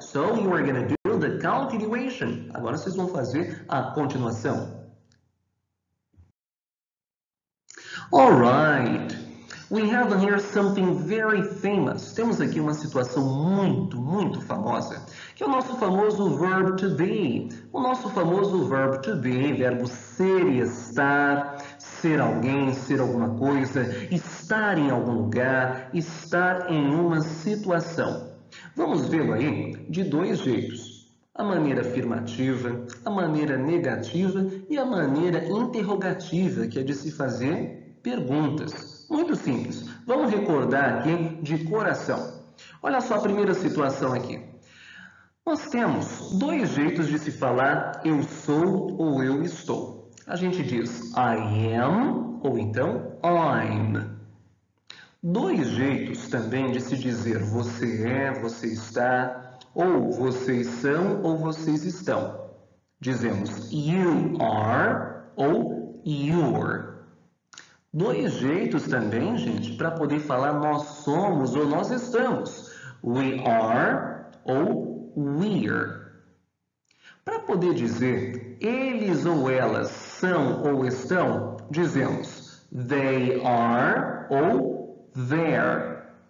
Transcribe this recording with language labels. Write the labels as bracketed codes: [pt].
[en] So, you are going to do the continuation. [pt] Agora vocês vão fazer a continuação. [en] Alright. We have here something very famous. [pt] Temos aqui uma situação muito famosa, que é o nosso famoso verb to be. O nosso famoso verb to be, verbo ser e estar, ser alguém, ser alguma coisa, estar em algum lugar, estar em uma situação. Vamos vê-lo aí de dois jeitos. A maneira afirmativa, a maneira negativa e a maneira interrogativa, que é de se fazer perguntas. Muito simples. Vamos recordar aqui de coração. Olha só a primeira situação aqui. Nós temos dois jeitos de se falar eu sou ou eu estou. A gente diz I am ou então I'm. Dois jeitos também de se dizer você é, você está, ou vocês são ou vocês estão. Dizemos you are ou you're. Dois jeitos também, gente, para poder falar nós somos ou nós estamos. We are ou we're. Para poder dizer eles ou elas são ou estão, dizemos they are ou they're.